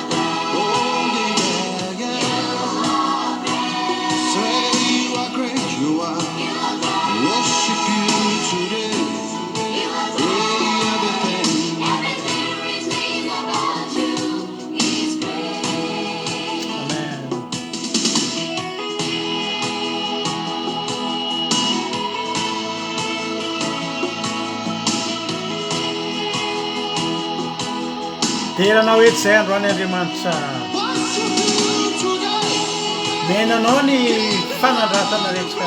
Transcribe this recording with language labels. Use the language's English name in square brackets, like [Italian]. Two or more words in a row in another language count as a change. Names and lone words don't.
[English] Oh, yeah, yeah. Say you are great. You are. Worship you today. Great everything. Everything about you is great. Amen. [Malagasy] Teranao eto izay androany Andriamanitra menanao ny fanandratana rehetra.